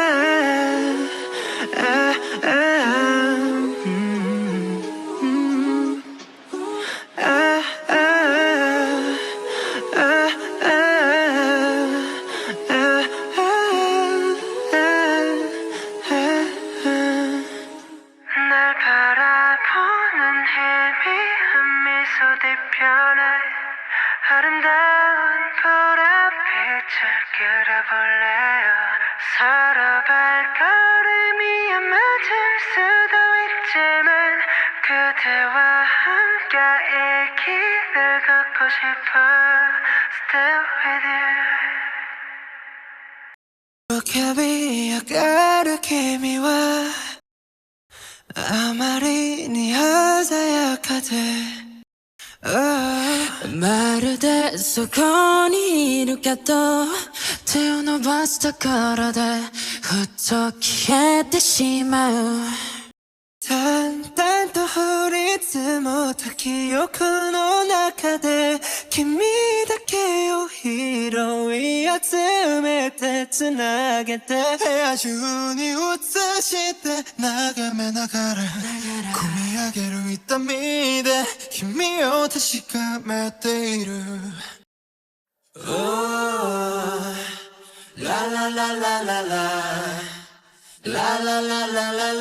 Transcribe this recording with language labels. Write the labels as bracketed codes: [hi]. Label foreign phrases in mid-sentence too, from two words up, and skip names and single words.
[ko] 아, 아, 아, 아, 날 바라보는 희미한 미소 뒤편에 아름다운 보랏빛을 그려볼래요. 서로 발걸음이 안 맞을 수도 있지만 그대와 함께 이 길을 걷고 싶어. [en] Still with you. [ja] 가르 君はあまりに鮮やかでまるでそこにいるけど手を伸ばしたからでふっと消えてしまう淡々と降り積もった記憶の中で君だけを拾い集めてつなげて部屋中に映して眺めながら込み上げる痛みで君を確かめている Oh, la la la la la la la la la la la